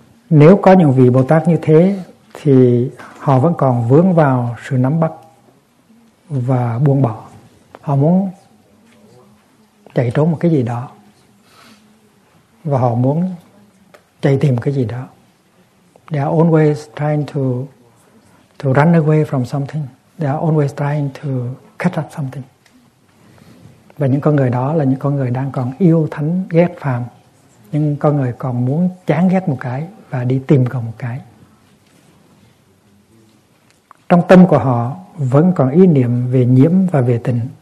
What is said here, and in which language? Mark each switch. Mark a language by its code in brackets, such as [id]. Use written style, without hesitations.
[vi] Nếu có những vị Bồ Tát như thế thì họ vẫn còn vướng vào sự nắm bắt và buông bỏ. Họ muốn chạy trốn một cái gì đó. Và họ muốn chạy tìm cái gì đó. [en] They are always trying to run away from something. They are always trying to catch up something. [vi] Và những con người đó là những con người đang còn yêu thánh, ghét phàm. Nhưng con người còn muốn chán ghét một cái và đi tìm còn một cái. Trong tâm của họ vẫn còn ý niệm về nhiễm và về tình.